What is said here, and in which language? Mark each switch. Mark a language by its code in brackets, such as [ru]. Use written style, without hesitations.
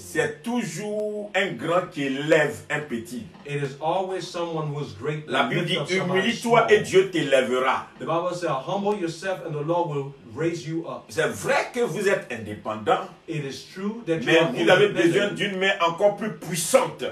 [fr] c'est toujours un grand qui élève un petit. [en] It is always someone who is great. [fr] La [en] that [fr] Bible [en] lifts [fr] dit, [en] up somebody [fr] humilie-toi [en] small. [fr] et Dieu t'élèvera. [en] The Bible says, humble yourself and the Lord will raise you up. [fr] C'est vrai que vous êtes indépendants, [en] It is true that you [fr] mais [en] are [fr] vous avez besoin [en] independent, [fr] d'une main encore plus puissante